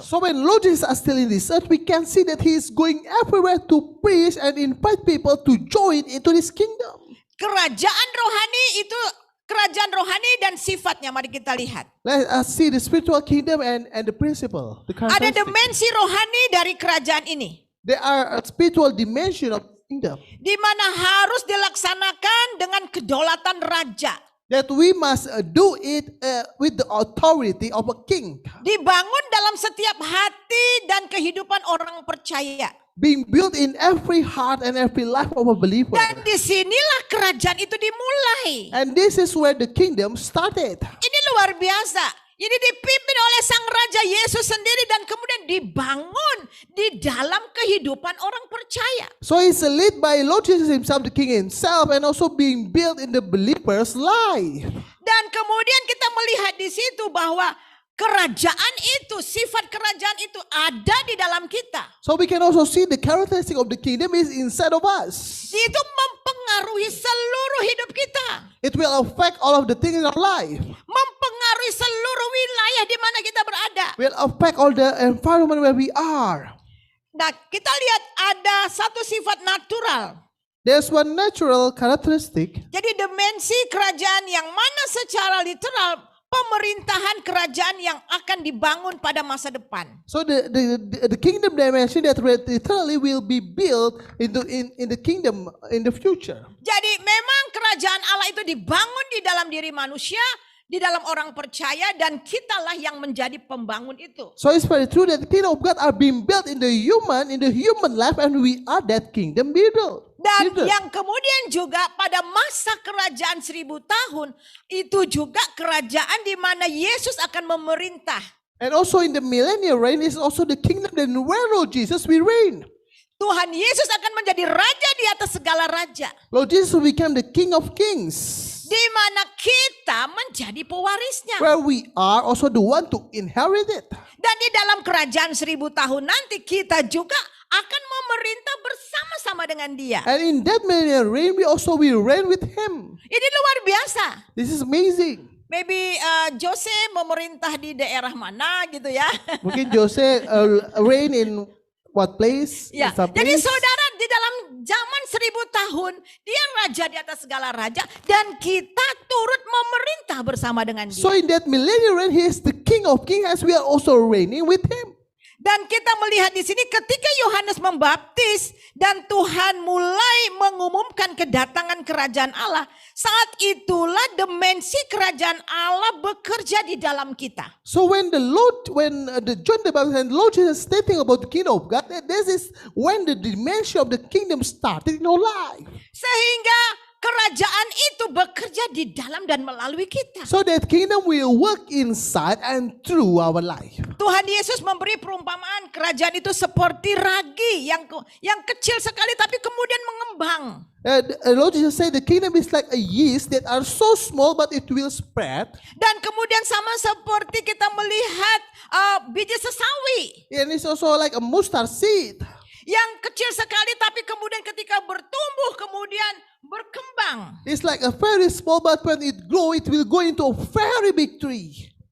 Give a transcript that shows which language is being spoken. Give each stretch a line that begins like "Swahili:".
English: So when Lord Jesus is still in this earth, we can see that he is going everywhere to preach and invite people to join into this kingdom.
Indonesian: Kerajaan rohani itu kerajaan rohani dan sifatnya, mari kita lihat.
English: Let us see the spiritual kingdom and the principle. The
Indonesian: Ada
English: characteristic.
Indonesian: dimensi rohani dari kerajaan ini.
English: There are a spiritual dimension of the kingdom
Indonesian: Di mana harus dilaksanakan dengan kedaulatan raja.
English: that we must do it with the authority of a king.
Indonesian: Dibangun dalam setiap hati dan kehidupan orang percaya.
English: Being built in every heart and every life of a believer.
Indonesian: Dan disinilah kerajaan itu dimulai.
English: And this is where the kingdom started.
Indonesian: Ini luar biasa. ini dipimpin oleh Sang Raja Yesus sendiri dan kemudian dibangun di dalam kehidupan orang percaya.
English: So it's led by Lord Jesus himself, the King himself, and also being built in the believer's life.
Indonesian: Dan kemudian kita melihat di situ bahwa kerajaan itu, sifat kerajaan itu ada di dalam kita.
English: So we can also see the characteristic of the kingdom is inside of us.
Indonesian: Itu mempengaruhi seluruh hidup kita.
English: It will affect all of the things in our life.
Indonesian: Mempengaruhi seluruh wilayah di mana kita berada.
English: Will affect all the environment where we are.
Indonesian: Nah, kita lihat ada satu sifat natural.
English: There's one natural characteristic.
Indonesian: Jadi dimensi kerajaan yang mana secara literal pemerintahan kerajaan yang akan dibangun pada masa depan.
English: So the kingdom dimension that literally will be built in the kingdom in the future.
Indonesian: Jadi memang kerajaan Allah itu dibangun di dalam diri manusia, di dalam orang percaya, dan kitalah yang menjadi pembangun itu.
English: So it's very true that the kingdom of God are being built in the human life, and we are that kingdom builder.
Indonesian: Dan yang kemudian juga pada masa kerajaan 1000 tahun itu juga kerajaan di mana Yesus akan memerintah.
English: And also in the millennial reign is also the kingdom that where Lord Jesus will reign.
Indonesian: Tuhan Yesus akan menjadi raja di atas segala raja.
English: Lord Jesus will become the King of Kings.
Indonesian: Di mana kita menjadi pewarisnya.
English: Where we are also the one to inherit it.
Indonesian: Dan di dalam kerajaan 1000 tahun nanti kita juga akan memerintah bersama-sama dengan dia.
English: And in that millennial reign we also will reign with him.
Indonesian: Ini luar biasa.
English: This is amazing. Maybe
Indonesian: Jose memerintah di daerah mana gitu ya. Mungkin
English: Jose reign in what place?
Indonesian: Ya.
English: Some
Indonesian: Jadi
English: place?
Indonesian: saudara, di dalam zaman 1000 tahun dia raja di atas segala raja dan kita turut memerintah bersama dengan dia.
English: So in that millennial reign he is the King of Kings as we are also reigning with him.
Indonesian: Dan kita melihat di sini ketika Yohanes membaptis dan Tuhan mulai mengumumkan kedatangan kerajaan Allah, saat itulah dimensi kerajaan Allah bekerja di dalam kita.
English: So when John the Baptist and Lord Jesus stating about the kingdom of God, this is when the dimension of the kingdom started in our life.
Indonesian: Sehingga kerajaan itu bekerja di dalam dan melalui kita.
English: So that kingdom will work inside and through our life.
Indonesian: Tuhan Yesus memberi perumpamaan kerajaan itu seperti ragi yang kecil sekali tapi kemudian mengembang.
English: Lord Jesus said the kingdom is like a yeast that are so small but it will spread.
Indonesian: Dan kemudian sama seperti kita melihat biji sesawi.
English: And it's also like a mustard seed.
Indonesian: Yang kecil sekali tapi kemudian ketika bertumbuh kemudian berkembang.
English: It's like a very small but when it grow it will go into a very big tree.